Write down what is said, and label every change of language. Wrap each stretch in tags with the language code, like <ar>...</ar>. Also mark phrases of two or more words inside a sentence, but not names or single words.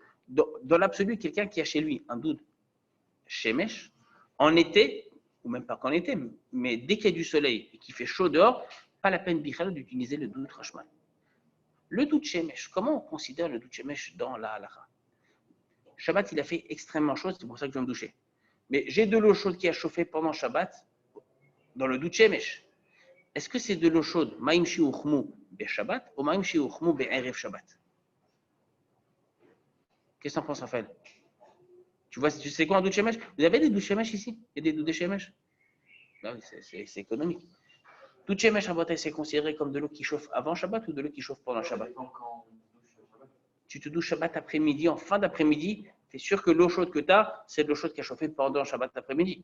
<fr>Dans l'absolu, quelqu'un qui a chez lui un</fr> <he>דוד שמש,</he> <fr>en été, ou même pas qu'en été, mais dès qu'il y a du soleil et qu'il fait chaud dehors, pas la peine bichal d'utiliser le</fr> <he>דוד חשמל.</he> <fr>Le</fr> <he>דוד שמש,</he> <fr>comment on considère le</fr> <he>דוד שמש</he> <fr>dans la halakha? Shabbat, il a fait extrêmement chaud, c'est pour ça que je vais me doucher. Mais j'ai de l'eau chaude qui a chauffé pendant Shabbat, dans le</fr> <he>דוד שמש.</he> <fr>Est-ce que c'est de l'eau chaude,</fr> <he>מים שהוחמו בשבת או מים שהוחמו בערב שבת?</he> <fr>Qu'est-ce que tu en penses, Raphaël? Tu sais quoi un</fr> <he>דוד שמש?</he> <fr>Vous avez des</fr> <he>דוד שמש</he> <fr>ici? Il y a des</fr> <he>דוד שמש?</he> <fr>Ben oui, c'est économique.</fr> <he>דוד שמש,</he> <fr>c'est considéré comme de l'eau qui chauffe avant Shabbat ou de l'eau qui chauffe pendant Shabbat? Tu te douches Shabbat après-midi, en fin d'après-midi, tu es sûr que l'eau chaude que tu as, c'est de l'eau chaude qui a chauffé pendant Shabbat après-midi.</fr>